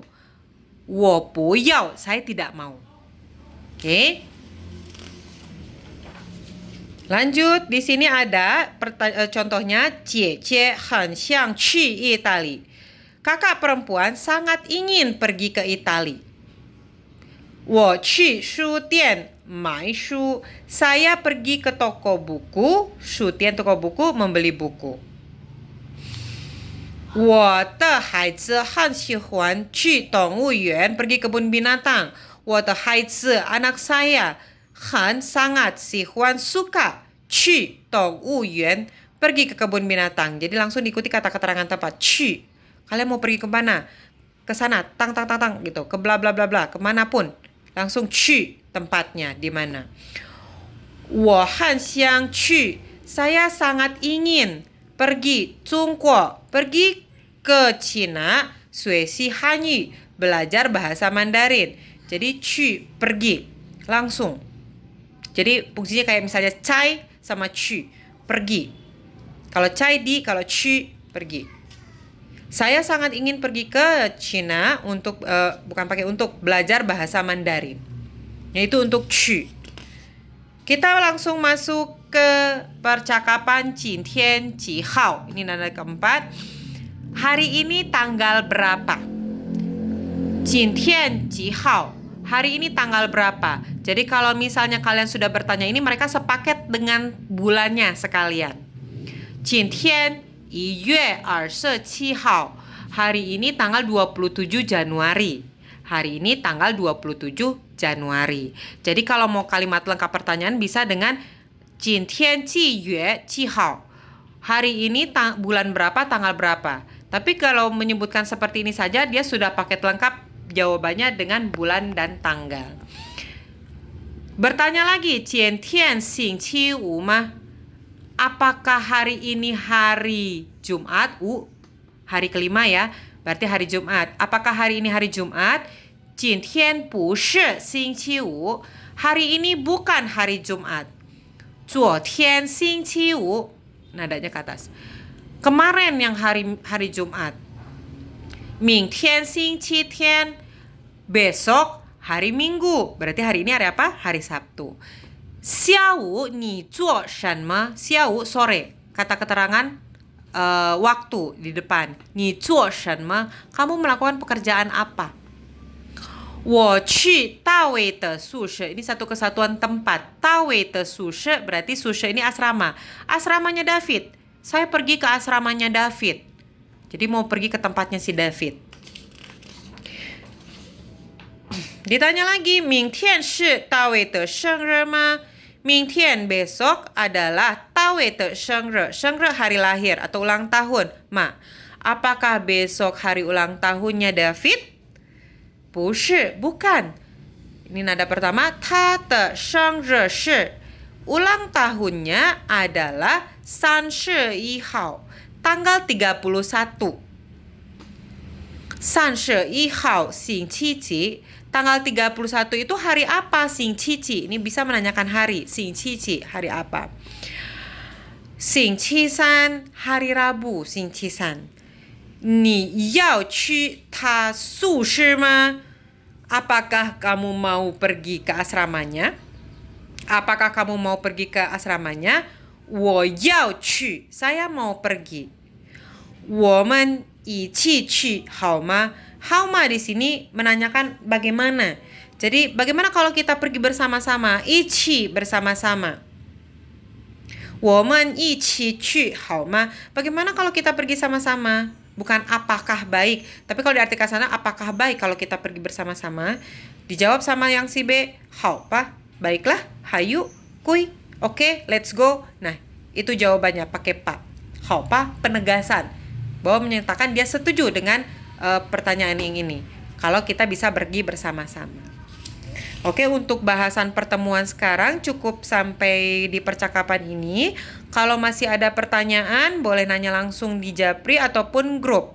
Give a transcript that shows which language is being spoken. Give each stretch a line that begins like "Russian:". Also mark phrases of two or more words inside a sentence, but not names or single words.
Chinese: 我不要,
Indonesian: saya tidak mau. Oke. Lanjut, di sini ada contohnya
Chinese: 姐姐很想去
Indonesian: Itali. Kakak perempuan sangat ingin pergi ke Itali.
Chinese: 我去书店买书.
Indonesian: Saya pergi ke toko buku. 书店 toko buku, membeli buku.
Chinese: 我的孩子很喜欢去动物园,
Indonesian: pergi kebun binatang.
Chinese: 我的孩子,
Indonesian: anak saya,
Chinese: 很 sangat 喜欢 suka 去动物园,
Indonesian: pergi ke kebun binatang. Jadi langsung diikuti kata keterangan tempat 去. Kalian mau pergi ke mana? Ke sana, tang tang tang tang gitu, ke bla bla bla bla, kemanapun. Langsung 去 tempatnya di mana.
Chinese: 我很想去,
Indonesian: saya sangat ingin pergi.
Chinese: 中国,
Indonesian: pergi ke Cina.
Chinese: 学习汉语,
Indonesian: belajar bahasa Mandarin. Jadi 去 pergi, langsung. Jadi fungsinya kayak misalnya cai sama 去, pergi. Kalau cai di, kalau 去 pergi. Saya sangat ingin pergi ke Cina untuk untuk belajar bahasa Mandarin. Yaitu untuk 去. Kita langsung masuk ke percakapan
Chinese: 今天几号.
Indonesian: Ini nada keempat. Hari ini tanggal berapa?
Chinese: 今天几号.
Indonesian: Hari ini tanggal berapa? Jadi kalau misalnya kalian sudah bertanya ini, mereka sepaket dengan bulannya sekalian.
Chinese: 今天1月27号.
Indonesian: Hari ini tanggal 27 Januari. Hari ini tanggal 27 Januari. Jadi kalau mau kalimat lengkap pertanyaan bisa dengan
Chinese: 今天几月几号.
Indonesian: Hari ini bulan berapa, tanggal berapa. Tapi kalau menyebutkan seperti ini saja, dia sudah paket lengkap jawabannya dengan bulan dan tanggal. Bertanya lagi,
Chinese: 今天星期五吗?
Indonesian: Apakah hari ini hari Jumat? Hari kelima ya, berarti hari Jumat. Apakah hari ini hari Jumat?
Chinese: 今天不是星期五.
Indonesian: Hari ini bukan hari Jumat.
Chinese: 昨天星期五,
Indonesian: nadanya ke atas. Kemarin yang hari Jumat.
Chinese: 明天星期天,
Indonesian: besok hari Minggu. Berarti hari ini hari apa? Hari Sabtu.
Chinese: 下午你做什么? 下午 sore.
Indonesian: Kata keterangan waktu di depan.
Chinese: 你做什么?
Indonesian: Kamu melakukan pekerjaan apa?
Chinese: 我去大卫的宿舍.
Indonesian: Ini satu kesatuan tempat.
Chinese: 大卫的宿舍
Indonesian: berarti 宿舍 ini asrama. Asramanya David. Saya pergi ke asramanya David. Jadi mau pergi ke tempatnya si David. Ditanya lagi,
Chinese: 明天是大卫的生日吗?
Indonesian: 明天 besok adalah
Chinese: 大卫的生日.
Indonesian: 生日 hari lahir atau ulang tahun. Ma, apakah besok hari ulang tahunnya David?
Chinese: 不是,
Indonesian: bukan. Ini nada pertama,
Chinese: 他的生日是
Indonesian: ulang tahunnya adalah 31 号, tanggal 31.
Chinese: 31号星期几?
Indonesian: Tanggal 31 itu hari apa?
Chinese: 星期几?
Indonesian: Ini bisa menanyakan hari.
Chinese: 星期几
Indonesian: hari apa? 星期三 hari Rabu. 星期三.
Chinese: 你要去他宿舍吗?
Indonesian: Apakah kamu mau pergi ke asramanya? Apakah kamu mau pergi ke asramanya?
Chinese: 我要去.
Indonesian: Saya mau pergi.
Chinese: 我们一起去好吗?
Indonesian: How ma di sini menanyakan bagaimana. Jadi bagaimana kalau kita pergi bersama-sama? 一起 bersama-sama.
Chinese: 我们一起去好吗?
Indonesian: Bagaimana kalau kita pergi sama-sama? Bukan apakah baik, tapi kalau diartikan sana apakah baik kalau kita pergi bersama-sama? Dijawab sama yang si B, 好吧, baiklah, hayu, kui, oke,
English: let's go.
Indonesian: Nah, itu jawabannya pakai pa. 好吧, penegasan bahwa menyatakan dia setuju dengan pertanyaan yang ini. Kalau kita bisa pergi bersama-sama. Oke, untuk bahasan pertemuan sekarang cukup sampai di percakapan ini. Kalau masih ada pertanyaan, boleh nanya langsung di Japri ataupun grup.